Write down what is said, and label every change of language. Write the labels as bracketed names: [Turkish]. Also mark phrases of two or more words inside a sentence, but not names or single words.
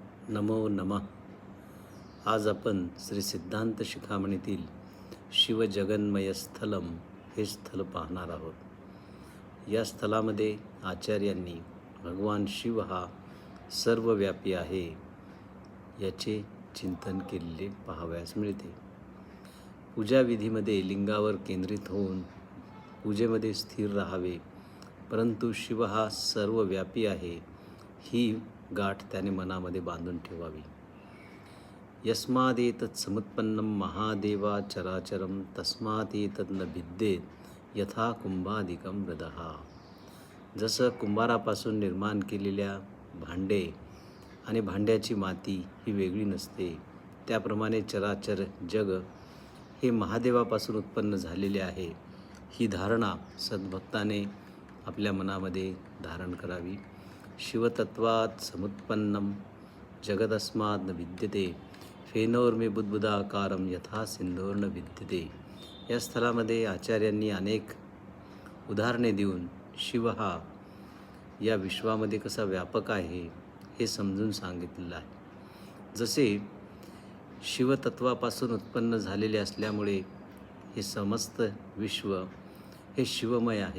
[Sanskrit] नमो नमः. [Marathi] आज आपण श्री सिद्धांत शिखामणीतील शिवजगन्मय स्थलम हे स्थल पाहणार आहोत. या स्थलामध्ये आचार्यांनी भगवान शिव हा सर्वव्यापी आहे याचे चिंतन केलेले पाहावयास मिळते. पूजाविधीमध्ये लिंगावर केंद्रित होऊन पूजेमध्ये स्थिर राहावे, परंतु शिव हा सर्वव्यापी आहे ही गाठ त्याने मनामध्ये बांधून ठेवावी. [Sanskrit] यस्मादेतत् समुत्पन्नम महादेवा चराचरम तस्मादेतत् न भिद्येत यथा कुंभादिकम मृदः. [Marathi] जसं कुंभारापासून निर्माण केलेल्या भांडे आणि भांड्याची माती ही वेगळी नसते, त्याप्रमाणे चराचर जग हे महादेवापासून उत्पन्न झालेले आहे. ही धारणा सद्भक्ताने आपल्या मनामध्ये धारण करावी. [Sanskrit] शिवतत्वात् समुत्पन्नम जगदस्मात् न विद्यते फेनोर्मे बुद्बुदाकारम यथा सिंधोर्न विद्यते. [Marathi] या स्थलामध्ये आचार्यांनी अनेक उदाहरणे देऊन शिव हा या विश्वामध्ये कसा व्यापक आहे हे समजून सांगितलेलं आहे. जसे शिवतत्वापासून उत्पन्न झालेले असल्यामुळे हे समस्त विश्व हे शिवमय आहे.